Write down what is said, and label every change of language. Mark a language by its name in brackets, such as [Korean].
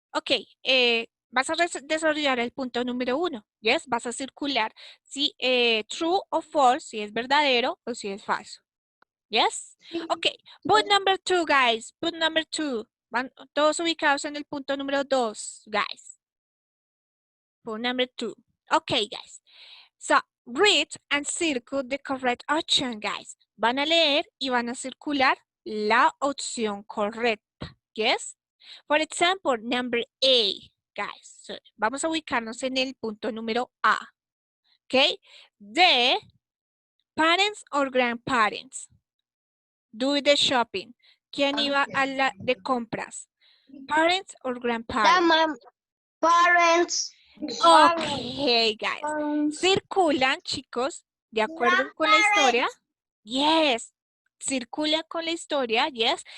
[Spanish] Ok, vas a desarrollar el punto número 1. Yes, vas a circular si true o false, si es verdadero o si es falso. Yes. [English] Ok, point number 2, guys. Point number 2. [Spanish] Van todos ubicados en el punto número 2, guys. [English] Point number 2. Okay, guys. So, read and circle the correct option, guys. [Spanish] Van a leer y van a circular la opción correcta. Yes? [English] For example, number A, guys. [Spanish] So, vamos a ubicarnos en el punto número A. [English] Okay? The parents or grandparents do the shopping. [Spanish] ¿Quién iba a la de compras? [English] Parents or grandparents? Parents. Okay, guys. [Spanish] Circulan, chicos, de acuerdo con la historia. Yes. Circula con la historia, yes.